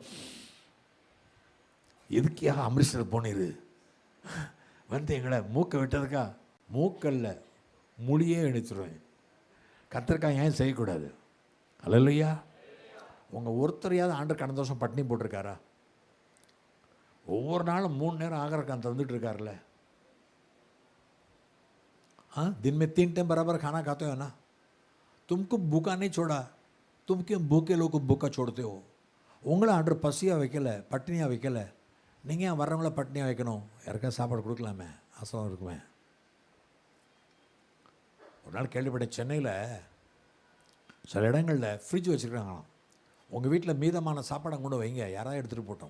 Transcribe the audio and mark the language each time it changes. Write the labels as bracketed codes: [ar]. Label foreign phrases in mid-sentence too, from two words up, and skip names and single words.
[ta] எதுக்கியா அமிர்தசரஸ் போனீரு வந்து எங்களை மூக்க விட்டதுக்கா? மூக்கல்ல மொழியே எடுத்துருவேன். கத்திரிக்காய் ஏன் செய்யக்கூடாது? அல்லையா? உங்கள் ஒருத்தரையாவது ஆண்டு கடந்த வருஷம் பட்டினி போட்டிருக்காரா? ஒவ்வொரு நாளும் 3 நேரம் ஆகரக்கான் தந்துட்டு இருக்காருல்ல. [hi] हाँ, दिन में 3 टाइम बराबर खाना खाते हो ना? तुमको भूखा नहीं छोड़ा, तुम क्यों भूखे लोग को भूखा छोड़ते हो? [ta] உங்களை ஆண்டு பசியாக வைக்கலை, பட்டினியாக வைக்கலை. நீங்கள் ஏன் வர்றவங்கள பட்டினியாக வைக்கணும்? யாருக்கா சாப்பாடு கொடுக்கலாமே, ஆசையாக இருக்குமே. ஒரு நாள் கேள்விப்பட்டேன், சென்னையில் சில இடங்களில் ஃப்ரிட்ஜ் வச்சுருக்காங்களாம். உங்கள் வீட்டில் மீதமான சாப்பாடை கொண்டு வைங்க, யாராவது எடுத்துகிட்டு போட்டோம்.